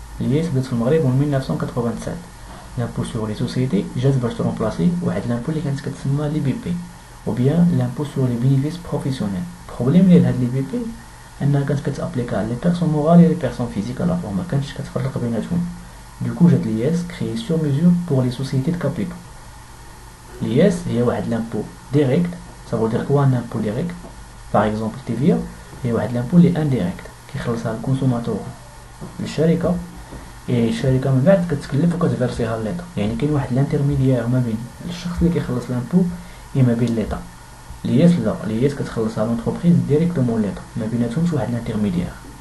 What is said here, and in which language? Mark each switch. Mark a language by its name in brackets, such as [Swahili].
[Arabic] لياس بدات في المغرب من 1987. لامبو سور لي سوسيتي جات باش ترومبلاسي واحد لامبو اللي كانت كتسمى لي بي بي [French] ou bien l'impôt sur les bénéfices professionnels. [Arabic] البروبليم ديال هاد لي بي بي انها كانت كتابليكا على لي بيرسون مورال [French] et les personnes physiques à la fois، [Arabic] ما كانتش كتفرق بيناتهم. دوكو جات لياس [French] créé sur mesure pour les sociétés de capitaux. [Arabic] لياس هي واحد لامبو ديريكت، [French] ça veut dire quoi un impôt direct. par exemple [Arabic] TVA هي واحد لامبو اللي انديريكت كيخلصها الكونسوماتور للشركه، الشركه من بعد كتكلف وكتفيرسيها لليطا. يعني كاين واحد الانترميديير ما بين الشخص اللي كيخلص لامبو ما بين ليطا. لياس لا، لياس كتخلصها لونتربريز ديريكتومون ليطا، ما بيناتهمش واحد الانترميديير.